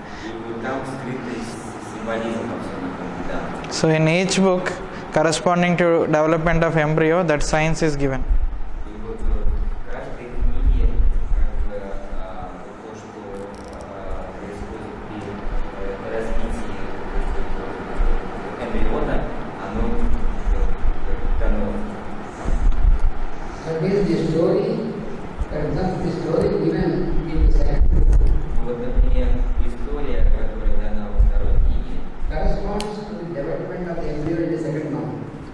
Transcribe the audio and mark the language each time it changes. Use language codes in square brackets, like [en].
[ru] И вот там скрытый символизм во всем этом, да. [en] So in each book, corresponding to development of embryo, that science is given. [ru] И вот в каждой книге как бы, то, что происходит при развитии эмбриона, оно дано. [en] So this is the story, for example, the story given in the second book [ru] Вот, например, история, которая дана во второй книге, [en] corresponds to the development of the embryo in the second month.